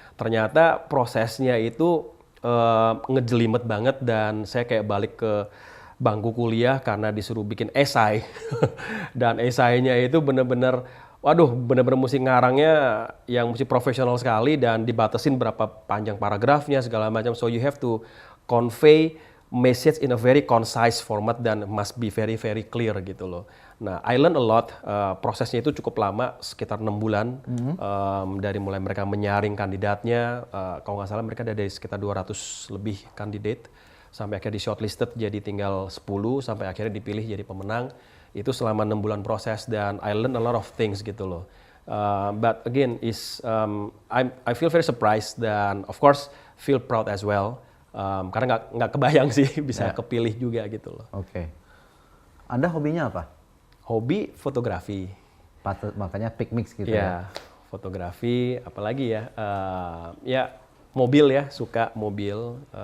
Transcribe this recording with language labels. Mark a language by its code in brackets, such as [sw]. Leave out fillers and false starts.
[id] Ternyata prosesnya itu ngejelimet banget dan saya kayak balik ke bangku kuliah karena disuruh bikin esai. Dan esainya itu bener-bener mesti ngarangnya yang mesti profesional sekali dan dibatasin berapa panjang paragrafnya segala macam. [en] So you have to convey message in a very concise format dan must be very very clear [id] gitu loh. Nah, [en] I learned a lot. [id] Prosesnya itu cukup lama, sekitar 6 bulan. Dari mulai mereka menyaring kandidatnya, kalau nggak salah mereka ada dari sekitar 200 lebih kandidat. Sampai akhirnya di shortlisted jadi tinggal 10, sampai akhirnya dipilih jadi pemenang. Itu selama 6 bulan proses dan [en] I learned a lot of things [id] gitu loh. [en] But again, I feel very surprised dan of course feel proud as well. [id] Karena nggak kebayang sih bisa kepilih juga gitu loh. Oke. Anda hobinya apa? Hobi fotografi. Makanya PicMix gitu ya. Fotografi, apalagi ya? Ya mobil ya, suka mobil.